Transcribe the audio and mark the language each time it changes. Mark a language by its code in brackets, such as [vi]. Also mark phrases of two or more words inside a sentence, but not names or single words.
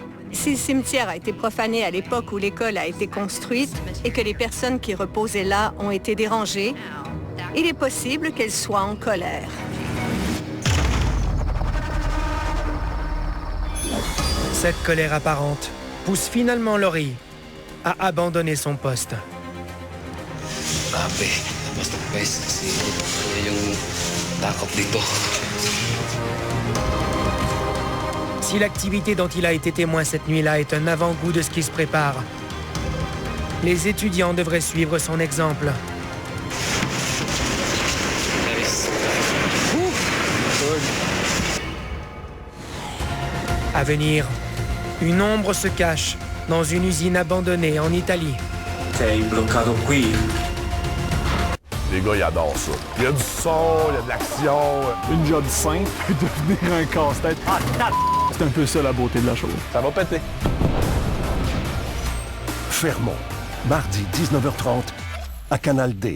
[fr] Si le cimetière a été profané à l'époque où l'école a été construite et que les personnes qui reposaient là ont été dérangées, il est possible qu'elles soient en colère. Cette colère apparente pousse finalement Laurie a abandonné son poste. [tl] Grabe, basta guys, kasi yung takot dito. [fr] Si l'activité dont il a été témoin cette nuit-là est un avant-goût de ce qui se prépare, les étudiants devraient suivre son exemple. À venir, une ombre se cache dans une usine abandonnée en Italie. [it] Sei bloccato qui. [fr] Les gars, ils adorent ça. Il y a du son, il y a de l'action. Une job simple peut devenir un casse-tête. C'est un peu ça la beauté de la chose. Ça va péter. Fermont, mardi 19h30, à Canal D.